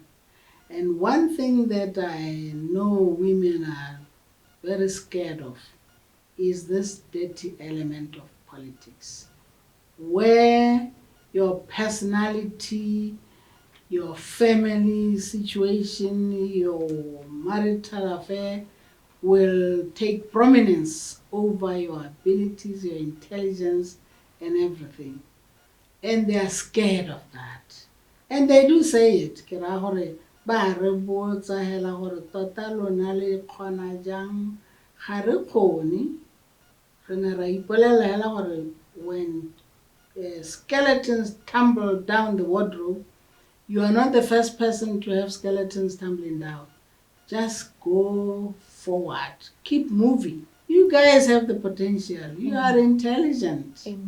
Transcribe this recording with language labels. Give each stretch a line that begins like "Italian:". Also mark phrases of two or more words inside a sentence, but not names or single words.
English: And one thing that I know women are very scared of is this dirty element of politics, where your personality, your family situation, your marital affair will take prominence over your abilities, your intelligence, and everything. And they are scared of that. And they do say it.
Tswana: Ba re botsa hela gore tota lona le kgona jang ga re kgone re ne ra ipolela hela gore
English: when skeletons tumble down the wardrobe, you are not the first person to have skeletons tumbling down. Just go forward, keep moving. You guys have the potential. You are intelligent.